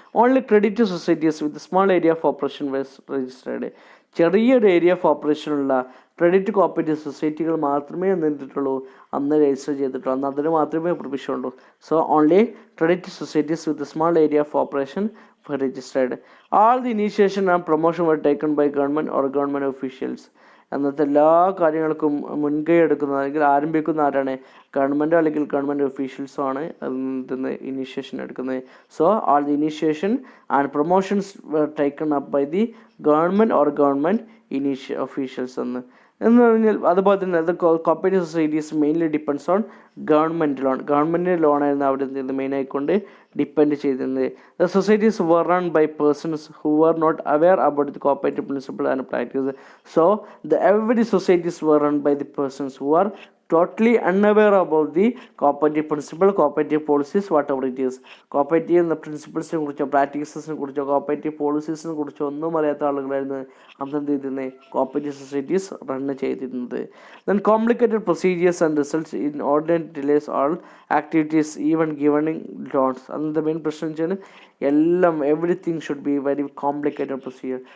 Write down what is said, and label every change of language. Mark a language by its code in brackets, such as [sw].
[en] Only credit societies with small area of operation was registered. [ml] ചെറിയൊരു area of ഓപ്പറേഷനുള്ള credit cooperative സൊസൈറ്റികൾ മാത്രമേ എന്തിട്ടുള്ളൂ, അന്ന് register ചെയ്തിട്ടുള്ളൂ, അന്ന് അതിന് മാത്രമേ പ്രൊവിഷൻ ഉള്ളൂ. [en] So only credit societies with small area of operation were registered. All the initiation and promotion were taken by government or government officials. [ml] അന്നത്തെ എല്ലാ കാര്യങ്ങൾക്കും മുൻകൈ എടുക്കുന്നത് അല്ലെങ്കിൽ ആരംഭിക്കുന്ന ആരാണ്, ഗവൺമെൻറ്റോ അല്ലെങ്കിൽ ഗവൺമെൻറ് ഒഫീഷ്യൽസോ ആണ് അതിന് ഇനീഷ്യേഷൻ എടുക്കുന്നത്. [en] so all the initiation and promotions were taken up by the government or government officials [ml] എന്ന് പറഞ്ഞാൽ. അതുപോലെ തന്നെ അത് [en] Cooperative societies mainly depends on government loan. [ml] ഗവൺമെൻറ്റിൻ്റെ ലോണായിരുന്നു അവിടെ നിന്ന് മെയിനായിക്കൊണ്ട് ഡിപ്പെൻഡ് ചെയ്തിരുന്നത്. [en] The societies were run by persons who were not aware about the cooperative principle and practice. So every societies were run by the persons who are totally unaware about the cooperative principle, cooperative policies, whatever it is. [ml] Cooperative എന്ന പ്രിൻസിപ്പിൾസിനെ കുറിച്ചോ പ്രാക്ടീസസിനെ കുറിച്ചോ cooperative പോളിസീസിനെ കുറിച്ചോ ഒന്നും അറിയാത്ത ആളുകളായിരുന്നു അന്ന് എന്ത് ചെയ്തിരുന്നത്, കോപ്പറേറ്റീവ് സൊസൈറ്റീസ് റൺ ചെയ്തിരുന്നത്. [en] Then complicated procedures and results in ordinary delays all activities even giving loans. [ml] അന്നത്തെ മെയിൻ പ്രശ്നം വെച്ചാൽ എല്ലാം [en] Everything should be very complicated procedure.